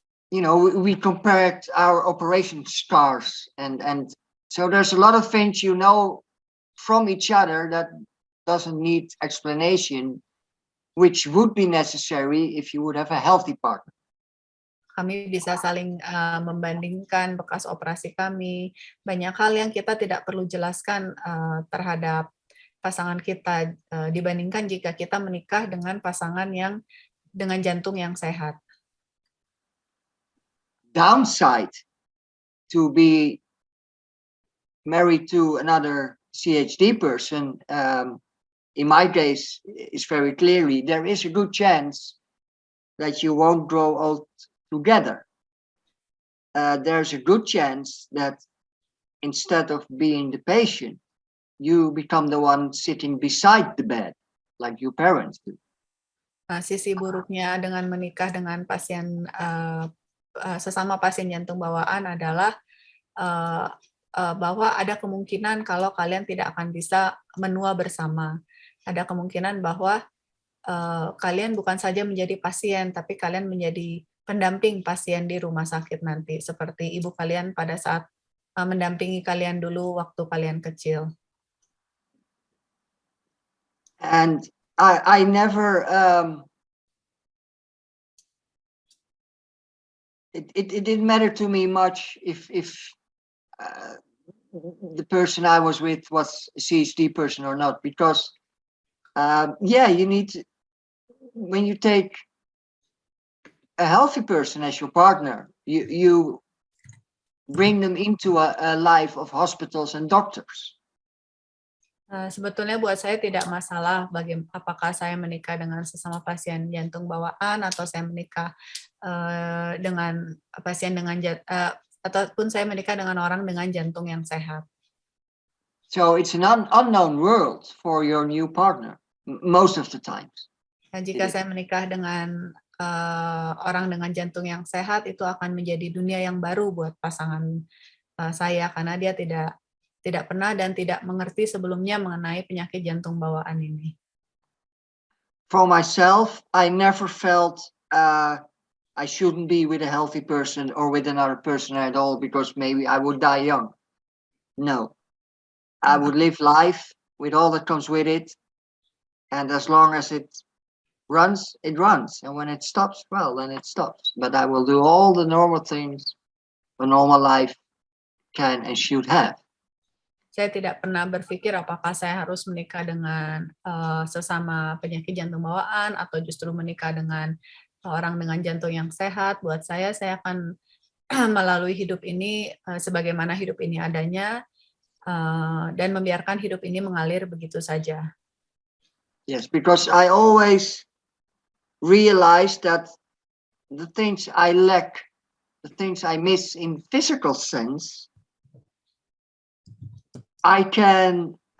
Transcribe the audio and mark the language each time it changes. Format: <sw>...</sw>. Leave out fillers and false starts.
<en>You know, we compared our operation scars and so there's a lot of things you know from each other that doesn't need explanation, which would be necessary if you would have a healthy partner.</en> <id>Kami bisa saling membandingkan bekas operasi kami. Banyak hal yang kita tidak perlu jelaskan terhadap pasangan kita dibandingkan jika kita menikah dengan pasangan yang dengan jantung yang sehat.</id> <en>Downside to be married to another CHD person, in my case, is very clearly there is a good chance that you won't grow old together. There's a good chance that instead of being the patient, you become the one sitting beside the bed, like your parents do.</en> <id>Sisi buruknya dengan menikah dengan pasien sesama pasien jantung bawaan adalah bahwa ada kemungkinan kalau kalian tidak akan bisa menua bersama. Ada kemungkinan bahwa kalian bukan saja menjadi pasien, tapi kalian menjadi pendamping pasien di rumah sakit nanti, seperti ibu kalian pada saat mendampingi kalian dulu waktu kalian kecil.</id> <en>And I never, it didn't matter to me much if the person I was with was a CHD person or not, because yeah, you need to, when you take a healthy person as your partner, you bring them into a life of hospitals and doctors.</en> <id>Sebetulnya buat saya tidak masalah apakah saya menikah dengan sesama pasien jantung bawaan atau saya menikah dengan pasien dengan ataupun saya menikah dengan orang dengan jantung yang sehat.</id> <en>So it's an unknown world for your new partner most of the times.</en> <id>Jika saya menikah dengan orang dengan jantung yang sehat, itu akan menjadi dunia yang baru buat pasangan saya karena dia tidak pernah dan tidak mengerti sebelumnya mengenai penyakit jantung bawaan ini.</id> <en>For myself, I never felt I shouldn't be with a healthy person or with another person at all because maybe I would die young. No, I would live life with all that comes with it. And as long as it runs, it runs. And when it stops, well, then it stops. But I will do all the normal things a normal life can and should have.</en> <id>Saya tidak pernah berpikir apakah saya harus menikah dengan sesama penyakit jantung bawaan atau justru menikah dengan orang dengan jantung yang sehat. Buat saya akan melalui hidup ini sebagaimana hidup ini adanya dan membiarkan hidup ini mengalir begitu saja.</id> <en>Yes, because I always realize that the things I lack, the things I miss in physical sense, I can</en>